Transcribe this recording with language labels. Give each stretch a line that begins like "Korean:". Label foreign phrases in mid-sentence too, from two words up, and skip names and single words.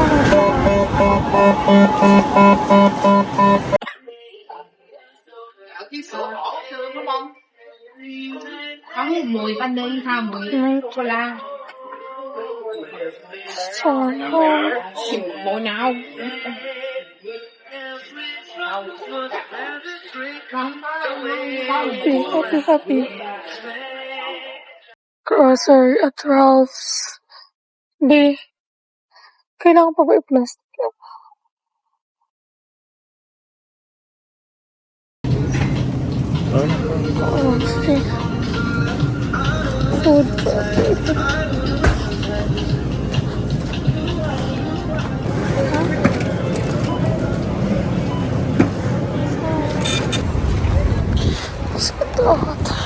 Vietnamese: Có một mùi vani ha, mùi cola.
English: Sorry.
Vietnamese: Mùi nào?
English: Happy. Grocery at Ralph's. B.
Filipino: Kailangan pa ba i-plastic yan?
English: Oh, see. Food. Sedot.